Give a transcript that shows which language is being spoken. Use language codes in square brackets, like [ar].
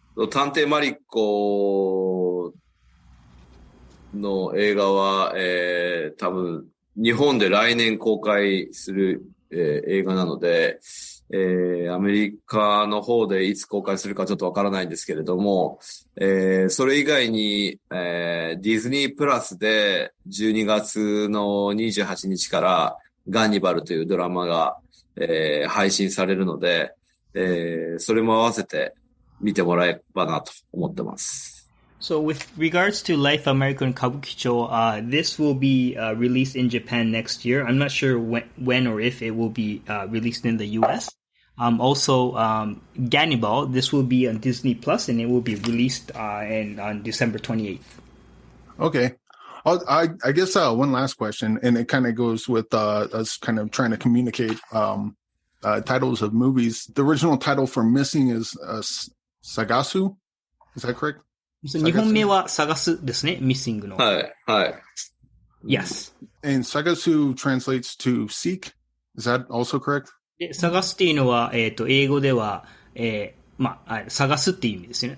[ja] 探偵マリコの映画は、多分、日本で来年公開する、映画なので、アメリカの方でいつ公開するかちょっとわからないんですけれども、それ以外に、ディズニープラスで12月の28日からガンニバルというドラマが、配信されるので、それも合わせて見てもらえばなと思ってます。 [en] So with regards to Life American Kabukicho, this will be released in Japan next year. I'm not sure when or if it will be released in the US. Also, Gannibal, this will be on Disney Plus and it will be released on December 28th. Okay. I guess one last question, and it kind of goes with us kind of trying to communicate titles of movies. The original title for Missing is Sagasu. Is that correct? [ja] 日本名は探すですね、ミッシングの。はい、はい。 [en] Yes. And Sagasu translates to seek. Is that also correct? [ja] で、探すっていうのは、英語では、探すっていう意味ですね。